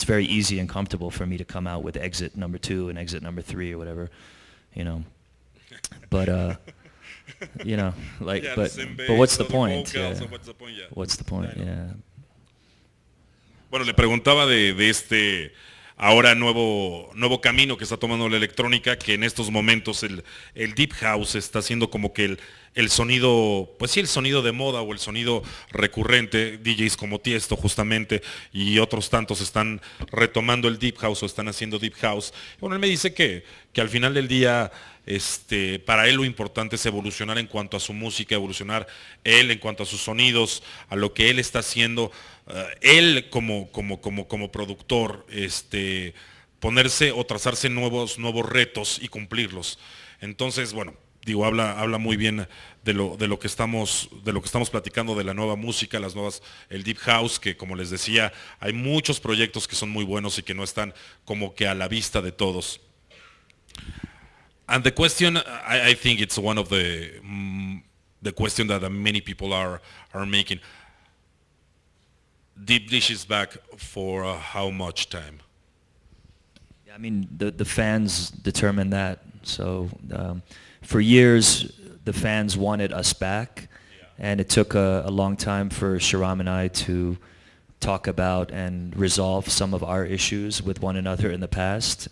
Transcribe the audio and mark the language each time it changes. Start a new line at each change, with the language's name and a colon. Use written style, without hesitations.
English: It's very easy and comfortable for me to come out with Exit number 2 and Exit number 3 or whatever, you know, but you know, like, yeah, but what's the point? What's the point? Yeah.
Spanish: Bueno, le preguntaba de este ahora nuevo camino que está tomando la electrónica, que en estos momentos el Deep House está haciendo como que el sonido, pues sí, el sonido de moda o el sonido recurrente. DJs como Tiesto justamente y otros tantos están retomando el Deep House o están haciendo Deep House. Bueno, él me dice que al final del día, para él lo importante es evolucionar en cuanto a su música, evolucionar él en cuanto a sus sonidos, a lo que él está haciendo, él como productor, ponerse o trazarse nuevos retos y cumplirlos. Entonces, bueno, digo, habla muy bien de lo que estamos platicando, de la nueva música, el Deep House, que como les decía, hay muchos proyectos que son muy buenos y que no están como que a la vista de todos.
English: And the question, I think it's one of the question that many people are making. Deep Dish is back for how much time? I mean, the fans determine that. So for years, the fans wanted us back, and it took a long time for Sharam and I to talk about and resolve some of our issues with one another in the past.